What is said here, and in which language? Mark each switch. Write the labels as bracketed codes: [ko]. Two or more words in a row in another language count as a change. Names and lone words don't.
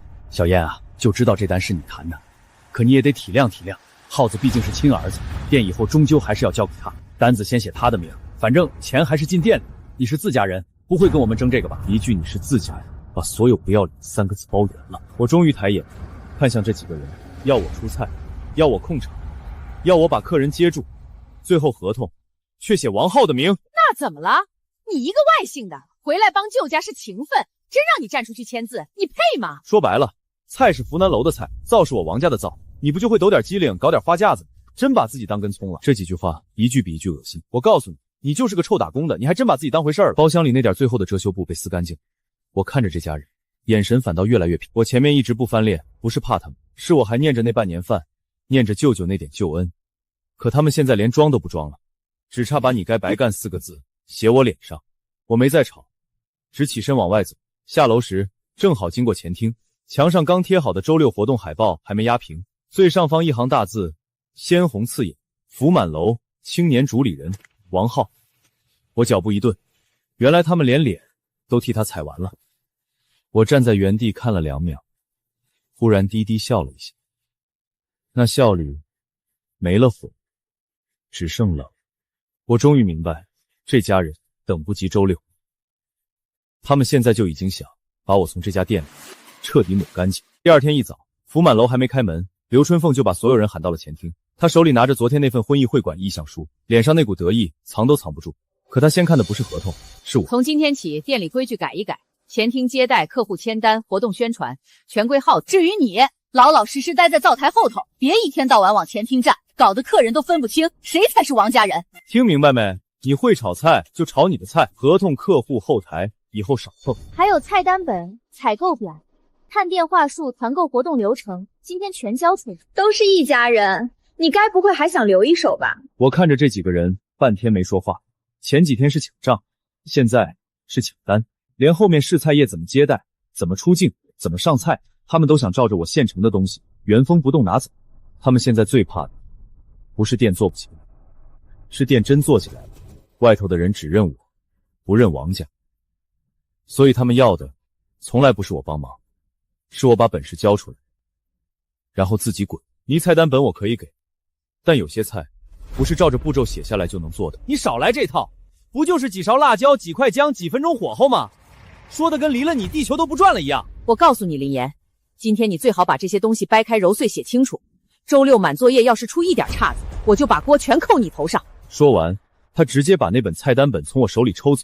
[zh] 小燕啊，就知道這單是你談的，可你也得體諒體諒，浩子畢竟是親兒子，店以後終究還是要交給他，單子先寫他的名，反正錢還是進店裡。你是自家人，不會跟我們爭這個吧？一句你是自家人，把所有不要臉3個字包圓了。我終於抬眼看向這幾個人，要我出菜，要我控場，要我把客人接住，最後合同卻寫王浩的名。那怎麼了？你一個外姓的回來幫舅家是情分，真讓你站出去簽字，你配嗎？說白了，菜是福南樓的菜，灶是我王家的灶，你不就會抖點机靈，搞點花架子，真把自己当根蔥了。这幾句話一句比一句惡心。我告訴你，你就是個臭打工的，你還真把自己當回事兒了。包廂裡那點最後的遮羞布被撕乾淨， 我看着這家人，眼神反倒越來越平。我前面一直不翻臉，不是怕他們，是我還念着那半年飯，念着舅舅那點救恩。可他們現在連裝都不裝了，只差把你該白幹4個字寫我臉上。我沒再吵，只起身往外走。下楼時正好經過前廳，牆上剛貼好的周6活動海報還沒壓平，最上方一行大字鮮紅刺眼：福滿樓青年主理人王浩。我腳步一頓，原來他們連臉都替他踩完了。我站在原地看了2秒，忽然低低笑了一下，那笑裡沒了火，只剩冷。我終於明白，這家人等不及周6，他們現在就已經想把我從這家店裡徹底抹乾淨。第二天一早，福滿樓還沒開門，劉春鳳就把所有人喊到了前廳。她手裡拿着昨天那份婚姻會馆意向書，臉上那股得意藏都藏不住。可她先看的不是合同，是我。从今天起，店里规矩改一改，前厅接待、客户签单、活动宣傳，全歸浩子。至於你，老老實實待在灶台後頭，別一天到晚往前廳站，搞得客人都分不清誰才是王家人。聽明白沒？你會炒菜就炒你的菜，合同、客戶、後台以後少碰。還有菜單本、採購表、探店話術、團購活動流程，今天全交出來。都是一家人，你該不會還想留一手吧？我看着這幾個人半天沒說話，前幾天是請賬，現在是請單，連後面試菜業怎麼接待、怎麼出鏡、怎麼上菜，他們都想照着我現成的東西原封不動拿走。他們現在最怕的不是店做不起來，是店真做起來了，外頭的人只認我，不認王家。所以他們要的從來不是我幫忙，是我把本事交出來，然後自己滾。泥菜單本我可以给，但有些菜不是照着步骤寫下来就能做的。你少來這套，不就是幾勺辣椒、幾塊薑、幾分鐘火候嗎？說的跟離了你地球都不轉了一樣。我告訴你林岩，今天你最好把這些東西掰開揉碎寫清楚，周6滿作業要是出一點岔子，我就把鍋全扣你頭上。說完，他直接把那本菜單本從我手裡抽走。